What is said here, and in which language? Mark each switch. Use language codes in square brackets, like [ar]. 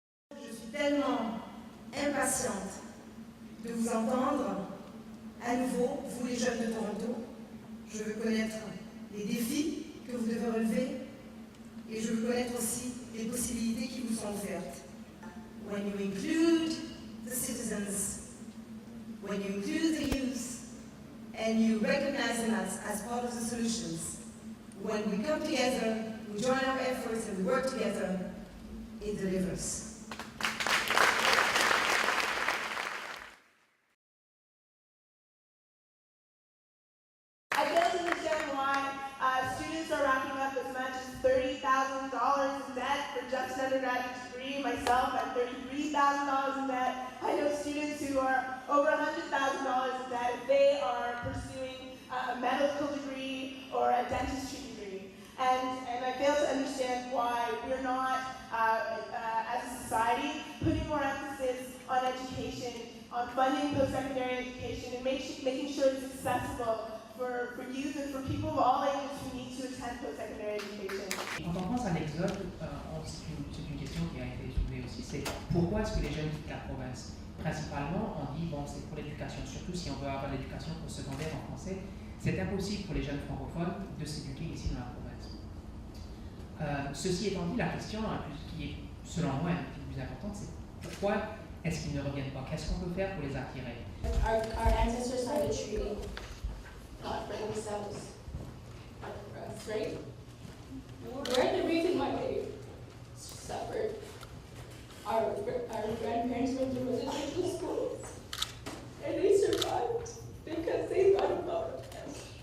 [fr] Je suis tellement impatiente de vous entendre à nouveau, vous les jeunes de Toronto. Je veux connaître les défis que vous devez relever et je veux connaître aussi les possibilités qui vous sont offertes. [en] When you include the citizens, when you include the youth, and you recognize them as part of the solutions, when we come together, we join our efforts and we work together, it delivers. I fail to understand why students are racking up as much as $30,000 in debt for just an undergraduate degree. Myself, I'm $33,000 in debt. I know students who are over $100,000 in debt if they are pursuing a medical degree or a dentistry degree. And I fail to understand why we're not, as a society, putting more emphasis on education, on funding post-secondary education, and making sure it's accessible for youth and for people of all ages who need to attend post-secondary education. [fr] Quand on pense à l'exode, c'est une question qui a été soulevée aussi, c'est pourquoi est-ce que les jeunes quittent la province? Principalement, on dit, bon, c'est pour l'éducation, surtout si on veut avoir l'éducation postsecondaire en français, c'est impossible pour les jeunes francophones de s'éduquer ici dans la province. Ceci étant dit, la question qui est, selon moi, un petit peu plus importante, c'est pourquoi est-ce qu'ils ne reviennent pas? Qu'est-ce qu'on peut faire pour les attirer? [en] Our ancestors signed a treaty, not for themselves, but for us, right? We're the reason why they suffered. Our grandparents went to residential schools, and they survived because they thought about us.